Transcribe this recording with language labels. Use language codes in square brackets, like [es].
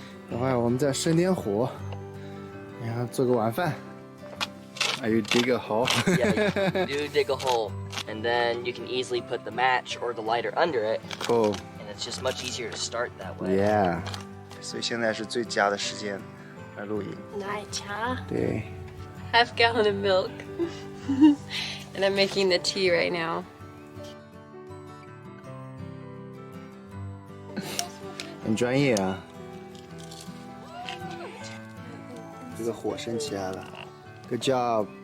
[zh] 等会儿我们再生点火，然后做个晚饭。 [en] Are you dig a hole? Yeah, you do dig a hole, and then you can easily put the match or the lighter under it, Cool. and it's just much easier to start that way. Yeah. [zh] 所以现在是最佳的时间来露营。奶茶. 对。 [en] Half gallon of milk. And I'm making the tea right now. [zh] 很专业啊。这个火升起来了。 [en] Good job.